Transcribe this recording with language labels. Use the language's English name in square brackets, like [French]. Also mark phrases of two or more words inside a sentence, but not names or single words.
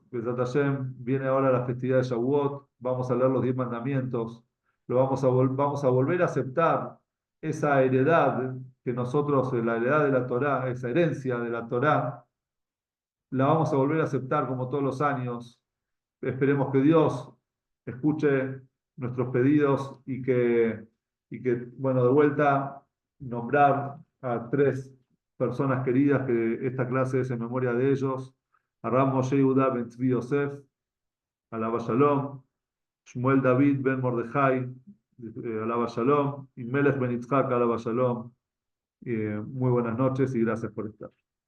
[Hebrew] בעזרת השם, [Spanish] viene ahora la festividad de Shavuot, vamos a leer los 10 mandamientos, vamos a volver a aceptar esa heredad que nosotros, la heredad de la Torá, esa herencia de la Torá, la vamos a volver a aceptar como todos los años. Esperemos que Dios escuche nuestros pedidos y que, bueno, de vuelta, nombrar a 3 personas queridas que esta clase es en memoria de ellos: a Ram Moshe Yehuda ben Tzvi Yosef, [Hebrew] עליו השלום; [Spanish] Shmuel David ben Mordejai, [Hebrew] עליו השלום; [Spanish] y Melech ben Yitzhak, [Hebrew] עליו השלום. [Spanish] Muy buenas noches y gracias por estar.